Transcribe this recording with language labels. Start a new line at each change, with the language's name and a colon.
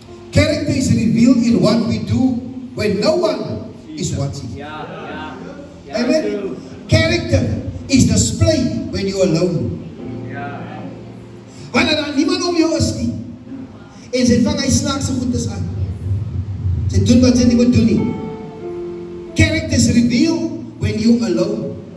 English: Character is revealed in what we do when no one is watching. Amen. Character is displayed when you're alone.
Afrikaans: Wanneer daar niemand om jou is nie. En sy vang hy snaakse goedes aan. Sy doen wat sy nie moet doen nie.
English: Character is revealed when you alone.